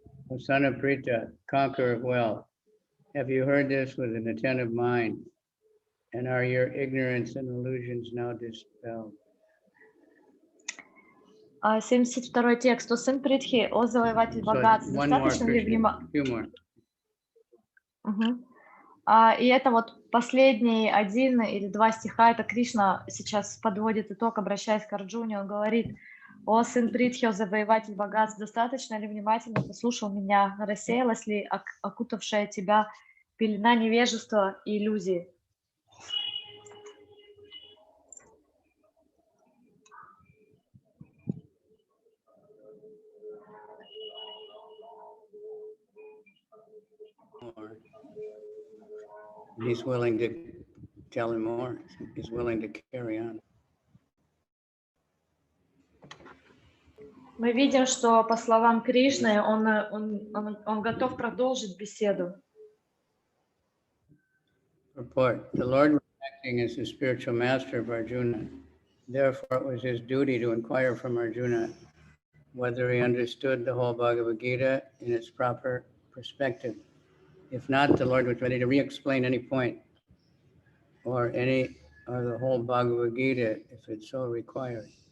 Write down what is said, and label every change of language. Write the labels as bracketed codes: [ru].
[en] O son of Prita, conqueror of wealth, have you heard this with an attentive mind? And are your ignorance and illusions now dispelled? [ru] 72-й текст. О сын Притхи, о завоеватель богатств, достаточно ли внимания? И это вот последний один или два стиха, это Кришна сейчас подводит итог, обращаясь к Арджуне, он говорит: «О сын Притхи, о завоеватель богатств, достаточно ли внимательно послушал меня? Рассеялась ли окутавшая тебя пелена невежества и иллюзии?» [en] He's willing to tell him more. He's willing to carry on. [ru] Мы видим, что, по словам Кришны, он готов продолжить беседу. [en] Report. The Lord was acting as the spiritual master of Arjuna. Therefore, it was his duty to inquire from Arjuna whether he understood the whole Bhagavad-Gita in its proper perspective. If not, the Lord was ready to re-explain any point or the whole Bhagavad-Gita if it so required.